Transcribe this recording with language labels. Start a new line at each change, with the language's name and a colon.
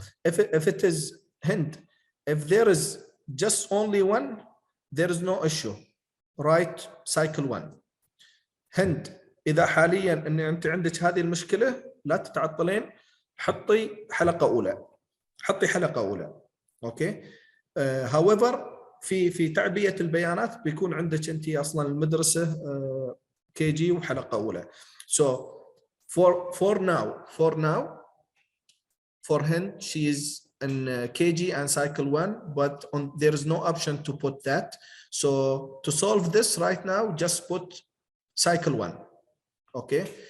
English: If it is hint, if there is just only one, there is no issue. Write cycle 1.
Arabic: hint إذا حاليا أن أنت عندك هذه المشكلة لا تتعطلين، حطي حلقة أولى، حطي حلقة أولى. أوكي. however في تعبئة البيانات بيكون عندك أنت أصلا المدرسة كي جي وحلقة أولى.
English: So for now for hint she is in KG and cycle 1, but there is no option to put that. So to solve this right now, just put cycle 1. Okay.